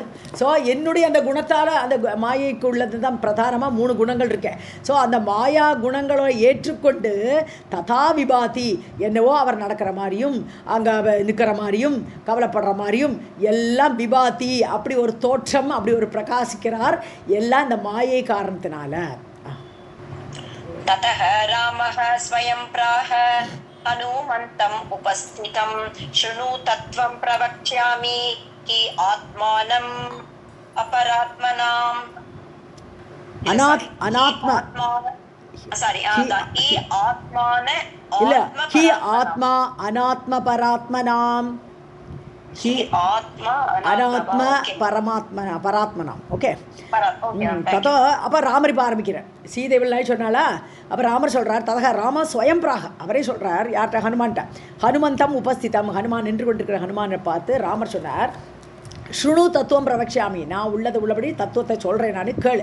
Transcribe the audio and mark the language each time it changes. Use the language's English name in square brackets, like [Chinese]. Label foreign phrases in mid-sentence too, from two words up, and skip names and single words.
[Tamil] ஸோ என்னுடைய அந்த குணத்தால், அந்த மாயைக்கு உள்ளது தான் பிரதானமாக 3 குணங்கள் இருக்கேன். ஸோ அந்த மாயா குணங்களை ஏற்றுக்கொண்டு [Sanskrit] तथा विभाति, [Tamil] என்னவோ அவர் நடக்கிற மாதிரியும் அங்கே நிற்கிற மாதிரியும் கவலைப்படுற மாதிரியும் எல்லாம் விபாதி, அப்படி ஒரு தோற்றம், அப்படி ஒரு பிரகாசிக்கிறார், எல்லாம் இந்த மாயை காரணத்தினால. [Sanskrit] ततः रामः स्वयं प्राह हनुमन्तम् उपस्थितं शृणु तत्त्वं प्रवक्ष्यामि कि आत्मानम् अपरात्मनाम् आत्मा अनात्म परात्मनाम् अनात्म परमात्मना परात्मनाम्. [Tamil] ஓகே, ததோ அப்போ ராமர் இப்போ ஆரம்பிக்கிறேன். சீதேவில்லை சொன்னாலா, அப்போ ராமர் சொல்கிறார், [Sanskrit] ततः राम स्वयं प्राह, [Tamil] அவரே சொல்கிறார் யார்கிட்ட, ஹனுமான்கிட்ட. [Sanskrit] हनुमन्तम् उपस्थितम्, [Tamil] ஹனுமான் நின்று கொண்டிருக்கிற ஹனுமானை பார்த்து ராமர் சொன்னார், [Sanskrit] शृणु तत्त्वं प्रवक्ष्यामि, [Tamil] நான் உள்ளது உள்ளபடி தத்துவத்தை சொல்கிறேன், நான் கேளு.